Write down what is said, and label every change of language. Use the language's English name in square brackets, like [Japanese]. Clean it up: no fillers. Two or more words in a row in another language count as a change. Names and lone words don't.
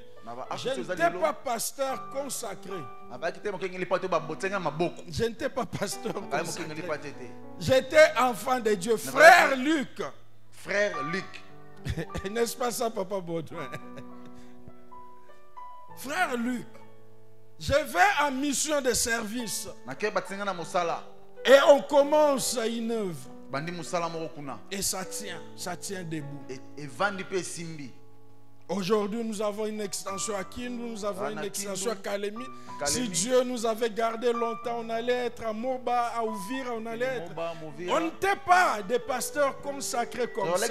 [French] Je n'étais pas pasteur consacré. Je n'étais pas pasteur consacré. J'étais enfant de Dieu. Frère Luc. Frère Luc. N'est-ce pas ça, Papa Baudouin? Frère Luc. Je vais en mission de service. [Lingala] Nake batinga na mosala. [French] Et on commence une œuvre. [Lingala] Bandi mosala moko kuna. [French] Et ça tient debout. [Lingala] Et vandi pe simbi. [French] Aujourd'hui, nous avons une extension à Kindu, nous avons une extension à Kalemi. Si Dieu nous avait gardé longtemps, on allait être à Moba, à Ouvira, on allait être... On n'était pas des pasteurs consacrés comme ça.